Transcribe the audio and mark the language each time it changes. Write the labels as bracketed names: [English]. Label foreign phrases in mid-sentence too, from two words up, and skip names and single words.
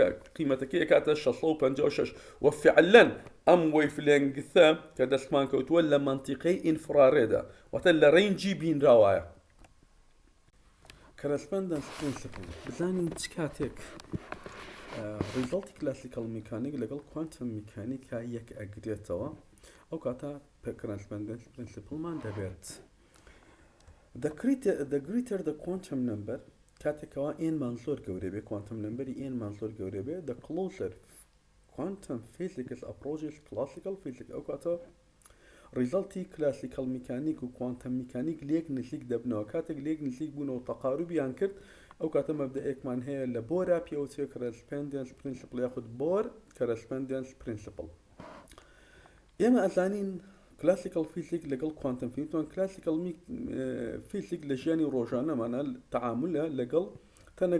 [Central Kurdish] قیمەتەکەی کاتە 656 وفعلا ئەم وەیڤلێنگتە کە دەستمان کەوتووە لە منتیقەی ئینفراڕێدا واتە لە ڕێنجی بینراوایە [English] correspondence principle [Central Kurdish] بزانین چ کاتێک [English] resultی classical mechanics [Central Kurdish] لەگەڵ [English] quantum mechanicsا [Central Kurdish] یەک ئەگرێتەوە ئەو کاتە [English] correspondence principleمان [Central Kurdish] دەبێت [English] The greater the quantum number [Central Kurdish] كاتێکەوە ئێنمان زۆر گەورە بێ [English] quantum numberی nمان [Central Kurdish] زۆر گەورە بێ [English] the closer quantum physics approaches classical physics [Central Kurdish] ئەو کاتە [English] resultی classical mechanics [Central Kurdish] و [English] quantum mechanics [Central Kurdish] لێک نزیک دەبنەوە کاتێک لێک نزیک بوونەوە تەقاروبیان کرد ئەو کاتە مەبدەئێکمان هەیە لە بۆرا پێوترێ [English] correspondence principle [Central Kurdish] یاخود بۆر [English] correspondence principle [Central Kurdish] ئێمە ئەزانین [English] classical physics [Central Kurdish] لەگەڵ [English] quantum physics classical physics [Central Kurdish] لە ژیانی ڕۆژانەمانە تعاملە لەگەڵ تەنە